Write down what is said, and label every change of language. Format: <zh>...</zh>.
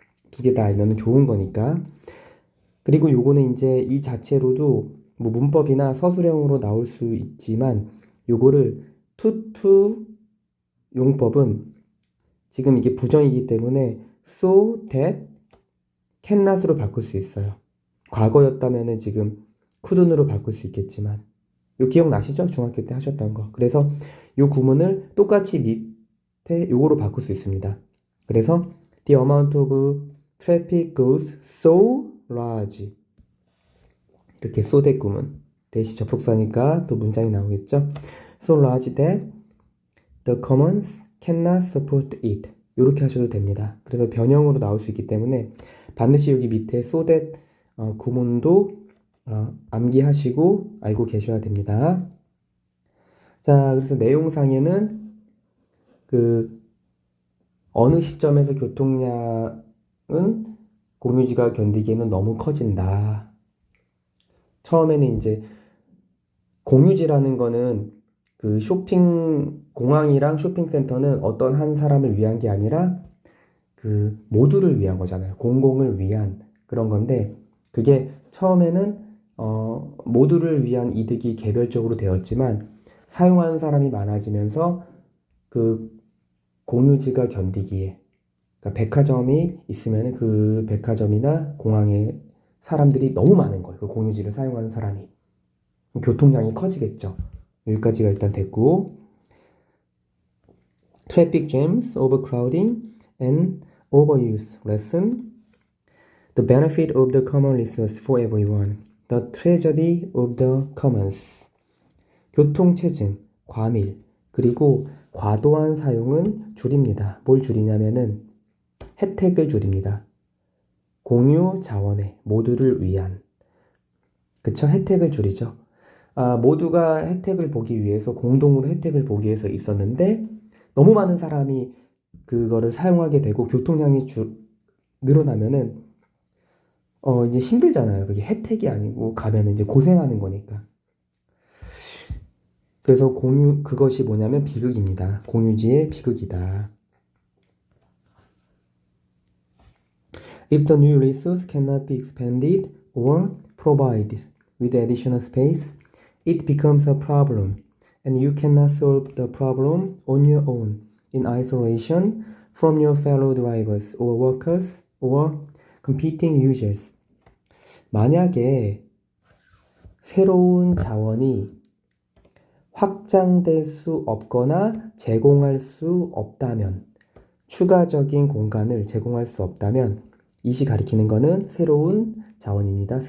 <ko>두 개 다 알면 좋은 거니까. 그리고 요거는 이제 이 자체로도 뭐 문법이나 서술형으로 나올 수 있지만, 요거를 to 용법은 지금 이게 부정이기 때문에 so that can not으로 바꿀 수 있어요. 과거였다면은 지금 couldn't으로 바꿀 수 있겠지만, 요 기억나시죠? 중학교 때 하셨던 거. 그래서 요 구문을 똑같이 밑에 요거로 바꿀 수 있습니다. 그래서</ko> <en>The amount of traffic grows so large.</en> <ko>이렇게 so 대구문 대시 접속사니까 또 문장이 나오겠죠.</ko> <en>So large that the commons cannot support it.</en> <ko>이렇게 하셔도 됩니다. 그래서 변형으로 나올 수 있기 때문에 반드시 여기 밑에 so that 구문도 암기하시고 알고 계셔야 됩니다. 자, 그래서 내용상에는 그 어느 시점에서 교통량은 공유지가 견디기에는 너무 커진다. 처음에는 이제 공유지라는 거는 그 공항이랑 쇼핑센터는 어떤 한 사람을 위한 게 아니라 그 모두를 위한 거잖아요. 공공을 위한 그런 건데 그게 처음에는 모두를 위한 이득이 개별적으로 되었지만 사용하는 사람이 많아지면서 그 공유지가 견디기에 그러니까 백화점이 있으면 그 백화점이나 공항에 사람들이 너무 많은 거예요. 그 공유지를 사용하는 사람이. 교통량이 커지겠죠. 여기까지가 일단 됐고</ko> <en>Traffic jams, overcrowding, and overuse. Lesson. The benefit of the common resource for everyone. The tragedy of the commons.</en> <ko>교통체증, 과밀, 그리고 과도한 사용은 줄입니다. 뭘 줄이냐면은 혜택을 줄입니다. 공유 자원의 모두를 위한. 그쵸? 혜택을 줄이죠. 모두가 혜택을 보기 위해서 공동으로 혜택을 보기 위해서 있었는데 너무 많은 사람이 그거를 사용하게 되고 교통량이 늘어나면은 이제 힘들잖아요. 그게 혜택이 아니고 가면은 이제 고생하는 거니까. 그래서 그것이 뭐냐면 비극입니다. 공유지의 비극이다.</ko> <en>If the new resource cannot be expanded or provided with additional space, it becomes a problem, and you cannot solve the problem on your own in isolation from your fellow drivers or workers or competing users.</en> <ko>만약에 새로운 자원이 확장될 수 없거나 제공할 수 없다면, 추가적인 공간을 제공할 수 없다면, 이시 가리키는 것은 새로운 자원입니다.</ko>